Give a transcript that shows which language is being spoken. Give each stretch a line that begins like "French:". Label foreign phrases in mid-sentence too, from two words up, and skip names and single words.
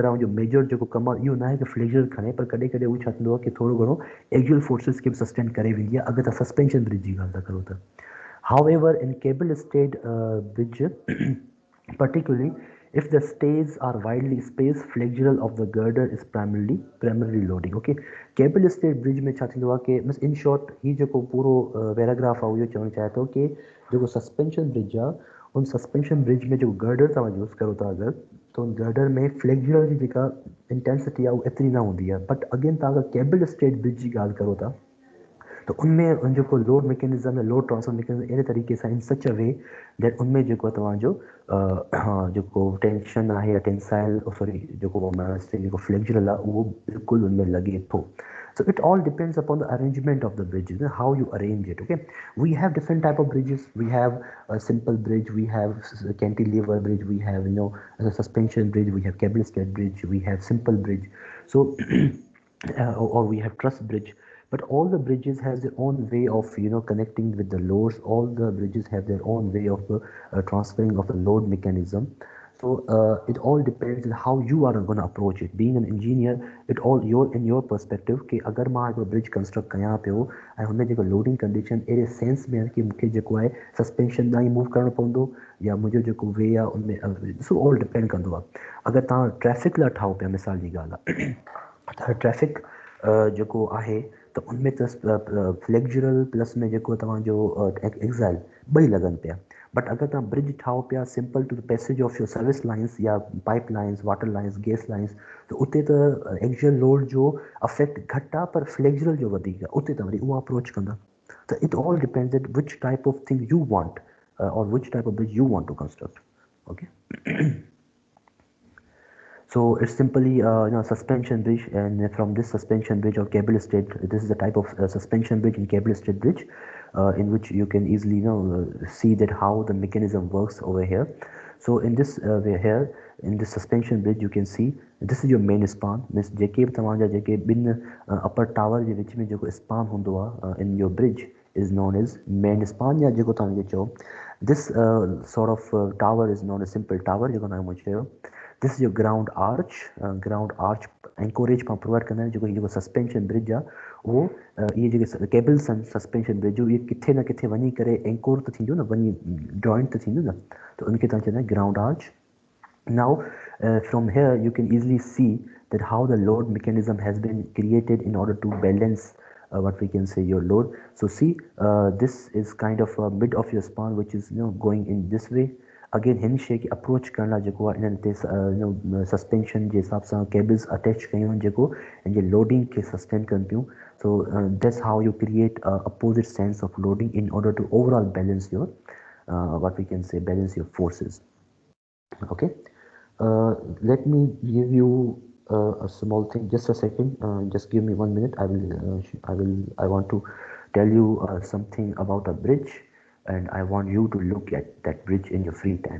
Sindhi: आहे जो मेजर जेको कमु आहे इहो न आहे कि फ्लेक्चुरल खणे पर कॾहिं कॾहिं उहो छा थींदो आहे कि थोरो घणो एक्सियल फोर्सिस खे बि सस्टेन करे वेंदी आहे अगरि तव्हां सस्पेंशन ब्रिज जी ॻाल्हि था करो त
English: however in cable stayed bridge particularly if the stays are widely spaced flexural of the girder is primarily loading okay cable stayed bridge
Sindhi: में छा थींदो आहे कि
English: means in short
Sindhi: ही जेको पूरो पैराग्राफ आहे उहो चवणु चाहे थो कि जेको
English: suspension bridge
Sindhi: आहे उन
English: suspension bridge
Sindhi: में जेको गर्डर तव्हां यूज़ करो था अगरि त उन गर्डर में फ्लेक्चुरल जी जेका इंटेंसिटी आहे उहा एतिरी न हूंदी आहे
English: but again
Sindhi: तव्हां अगरि
English: cable stayed bridge
Sindhi: जी ॻाल्हि करो था तो उनमें जेको
English: load mechanism
Sindhi: या
English: load transfer mechanism
Sindhi: अहिड़े तरीक़े सां
English: in such a way that
Sindhi: उनमें जेको तव्हांजो जेको टेंशन आहे या
English: tensile sorry
Sindhi: जेको फ्लेक्चुरल आहे उहो बिल्कुलु उनमें लॻे थो
English: So it all depends upon the arrangement of the bridges, how you arrange it. Okay, we have different type of bridges. We have a simple bridge, we have a cantilever bridge, we have a suspension bridge, we have cable stayed bridge, we have simple bridge. So or we have truss bridge. But all the bridges has their own way of connecting with the loads. All the bridges have their own way of transferring of the load mechanism. So it all depends on how you are going to approach it. Being an engineer, it all in your perspective
Sindhi: कि अगर मां हिकिड़ो ब्रिज कंस्ट्रक्ट कयां पियो ऐं हुन जेको
English: loading condition
Sindhi: अहिड़े सेंस में आहे कि मूंखे जेको आहे सस्पेंशन ताईं मूव करणो पवंदो या मुंहिंजो जेको वे आहे उनमें
English: so all
Sindhi: डिपेंड कंदो आहे अगरि तव्हां ट्रैफ़िक लाइ ठाहो पिया मिसाल जी ॻाल्हि आहे त ट्रैफ़िक जेको आहे त उनमें त
English: flexural plus
Sindhi: में जेको तव्हांजो एक्साइल ॿई लॻनि पिया बट अगरि तव्हां ब्रिज ठाहो पिया
English: simple to the passage of your service lines
Sindhi: या
English: pipe lines water lines gas lines
Sindhi: त उते त
English: axial load
Sindhi: जो अफेक्ट घटि आहे पर फ्लेक्चुरल जो वधीक आहे उते त वरी उहा अप्रोच कंदा त
English: it all depends at which type of thing you want or which type of bridge you want to construct okay So it's simply suspension bridge, and from this suspension bridge or cable stayed, this is the type of suspension bridge and cable stayed bridge, in which you can easily see that how the mechanism works over here. So in this way here, in this suspension bridge, you can see this is your main span.
Sindhi: Means जेके बि तव्हांजा जेके ॿिनि
English: upper tower
Sindhi: जे विच में जेको span हूंदो आहे
English: in your bridge is known as main span
Sindhi: या जेको तव्हांखे चओ.
English: This sort of tower is known as simple tower
Sindhi: जेको तव्हांखे चयो.
English: This is your ground arch. Ground arch anchorage
Sindhi: पाण प्रोवाइड कंदा आहिनि जेको
English: suspension bridge
Sindhi: आहे उहो इहे जेके केबल्स आहिनि
English: suspension bridge
Sindhi: जो इहे किथे न किथे वञी करे एंकोर त थींदियूं न वञी जॉइंट त थींदियूं न त उनखे तव्हां चवंदा आहियो
English: ground arch. Now, from here you can easily see that how the load mechanism has been created in order to balance what we can say your load. So see, this is kind of a mid of your span which is going in this way.
Sindhi: Again हिन शइ खे अप्रोच करण लाइ जेको आहे इन्हनि ते सस्पेंशन जे हिसाब सां केबल्स अटैच कयूं आहिनि जेको इन जे लोडिंग खे सस्टेन कनि पियूं.
English: So that's how you create a opposite sense of loading in order to overall balance your what we can say balance your forces. Okay. Let me give you a small thing. Just a second. Just give me 1 minute. I want to tell you something about a bridge, and I want you to look at that bridge in your free time.